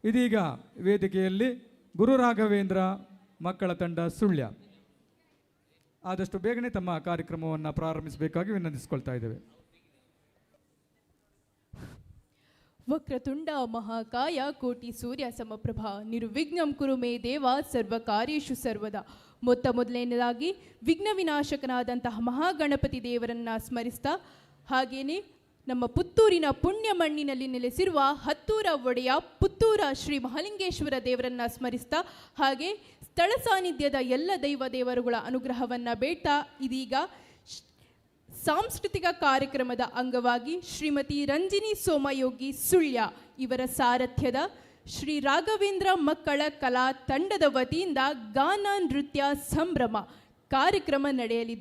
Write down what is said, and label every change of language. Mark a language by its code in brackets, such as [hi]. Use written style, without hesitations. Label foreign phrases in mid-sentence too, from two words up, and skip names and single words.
[kn] ಇದೀಗ ವೇದಿಕೆಯಲ್ಲಿ ಗುರು ರಾಘವೇಂದ್ರ ಮಕ್ಕಳ ತಂಡ ಸುಳ್ಯ ಆದಷ್ಟು ಬೇಗನೆ ತಮ್ಮ ಕಾರ್ಯಕ್ರಮವನ್ನು ಪ್ರಾರಂಭಿಸಬೇಕಾಗಿ ವಿನಂತಿಸಿಕೊಳ್ತಾ ಇದ್ದೇವೆ. [sa] ವಕ್ರತುಂಡ ಮಹಾಕಾಯ ಕೋಟಿ ಸೂರ್ಯ ಸಮಪ್ರಭ ನಿರ್ವಿಘ್ನಂ ಕುರು ಮೇ ದೇವ ಸರ್ವ ಕಾರ್ಯೇಷು ಸರ್ವದಾ. [kn] ಮೊದಲನೇದಾಗಿ ವಿಘ್ನ ವಿನಾಶಕನಾದಂತಹ ಮಹಾಗಣಪತಿ ದೇವರನ್ನ ಸ್ಮರಿಸ್ತಾ, ಹಾಗೇನೆ ನಮ್ಮ ಪುತ್ತೂರಿನ ಪುಣ್ಯ ಮಣ್ಣಿನಲ್ಲಿ ನೆಲೆಸಿರುವ ಹತ್ತೂರ ಒಡೆಯ ಪುತ್ತೂರ ಶ್ರೀ ಮಹಾಲಿಂಗೇಶ್ವರ ದೇವರನ್ನ ಸ್ಮರಿಸ್ತಾ, ಹಾಗೆ ಸ್ಥಳ ಸಾನ್ನಿಧ್ಯದ ಎಲ್ಲ ದೇವರುಗಳ ಅನುಗ್ರಹವನ್ನು ಬೇಡ್ತಾ, ಇದೀಗ ಸಾಂಸ್ಕೃತಿಕ ಕಾರ್ಯಕ್ರಮದ ಅಂಗವಾಗಿ ಶ್ರೀಮತಿ ರಂಜಿನಿ ಸೋಮಯೋಗಿ ಸುಳ್ಯ ಇವರ ಸಾರಥ್ಯದ ಶ್ರೀ ರಾಘವೇಂದ್ರ ಮಕ್ಕಳ ಕಲಾ ತಂಡದ ವತಿಯಿಂದ ಗಾನ ನೃತ್ಯ ಸಂಭ್ರಮ ಕಾರ್ಯಕ್ರಮ ನಡೆಯಲಿದೆ.